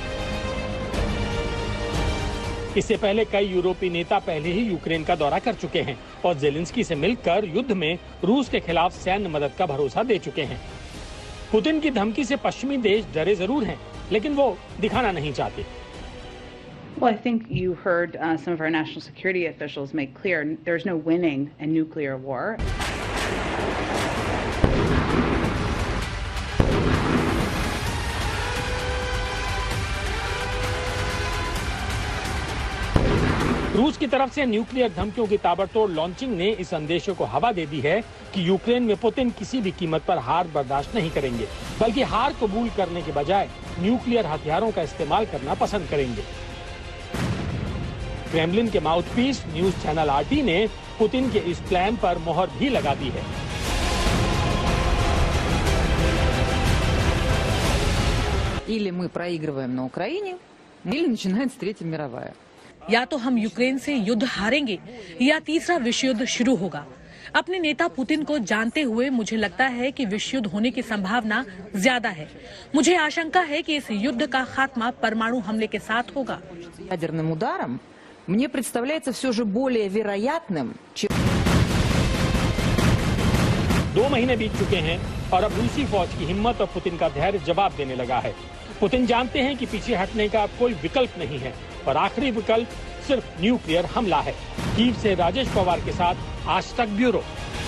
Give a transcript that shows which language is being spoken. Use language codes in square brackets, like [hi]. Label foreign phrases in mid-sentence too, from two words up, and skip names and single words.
[hi] इससे पहले कई यूरोपीय नेता पहले ही यूक्रेन का दौरा कर चुके हैं और जेलेंस्की से मिलकर युद्ध में रूस के खिलाफ सैन्य मदद का भरोसा दे चुके हैं। पुतिन की धमकी से पश्चिमी देश डरे जरूर हैं, लेकिन वो दिखाना नहीं चाहते। [en] Well, I think you heard some of our national security officials make clear there's no winning a nuclear war. [hi] रूस की तरफ से न्यूक्लियर धमकियों की ताबड़तोड़ लॉन्चिंग ने इस संदेश को हवा दे दी है कि यूक्रेन में पुतिन किसी भी कीमत पर हार बर्दाश्त नहीं करेंगे, बल्कि हार कबूल करने के बजाय न्यूक्लियर हथियारों का इस्तेमाल करना पसंद करेंगे। क्रेमलिन के [en] mouthpiece news channel [hi] RT ने पुतिन के इस प्लान पर मोहर भी लगा दी है। [ru] Или мы проигрываем на Украине, или начинается Третья мировая. [hi] या तो हम यूक्रेन से युद्ध हारेंगे या तीसरा विश्व युद्ध शुरू होगा। अपने नेता पुतिन को जानते हुए मुझे लगता है कि विश्व युद्ध होने की संभावना ज्यादा है। मुझे आशंका है कि इस युद्ध का खात्मा परमाणु हमले के साथ होगा। [ru] Ядерным ударом мне представляется все же более вероятным, чем [hi] 2 महीने बीत चुके हैं और अब रूसी फौज की हिम्मत और पुतिन का धैर्य जवाब देने लगा है। पुतिन जानते हैं कि पीछे हटने का अब कोई विकल्प नहीं है और आखिरी विकल्प सिर्फ न्यूक्लियर हमला है। कीव से राजेश पवार के साथ आज तक ब्यूरो।